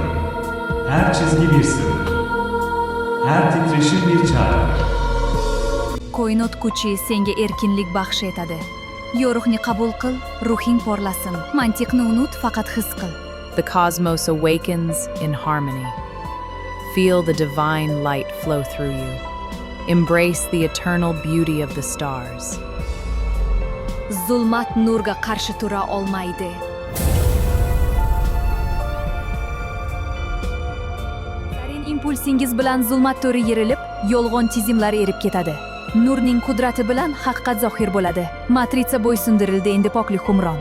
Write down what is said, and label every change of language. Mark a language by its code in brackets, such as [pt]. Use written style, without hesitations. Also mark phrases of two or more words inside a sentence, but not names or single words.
[tr] Her çizgi bir sırdır. Her titreşim bir çağrıdır. [uz] Koinot kuchi senga erkinlik baxsh etadi. Yo'riqni qabul qil, ruhing porlasin. Mantiqni unut, faqat his qil. [en] The cosmos awakens in harmony. Feel the divine light flow through you. Embrace the eternal beauty of the stars. [uz] Zulmat nurga qarshi tura olmaydi. Impulsingiz bilan zulmat to'ri yerilib, yolg'on tizimlar erib ketadi. Nurning qudrati bilan haqiqat zohir bo'ladi. Matritsa bo'ysundirildi, endi poklik hukmron.